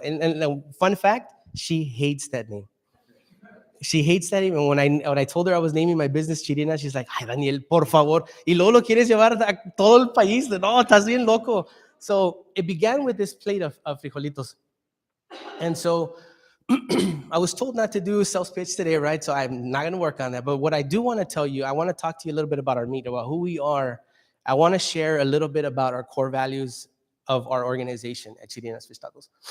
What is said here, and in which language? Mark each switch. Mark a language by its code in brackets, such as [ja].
[en] And fun fact, she hates that name. She hates that name. And when I told her I was naming my business Chirina, she's like, [es] ay, Daniel, por favor. Y luego lo quieres llevar a todo el país. No, estás bien loco. [en] So it began with this plate of frijolitos. And so I was told not to do sales pitch today, right? So I'm not going to work on that. But what I do want to tell you, I want to talk to you a little bit about our meet, about who we are. I want to share a little bit about our core values of our organization at Chirinas Fish Tacos.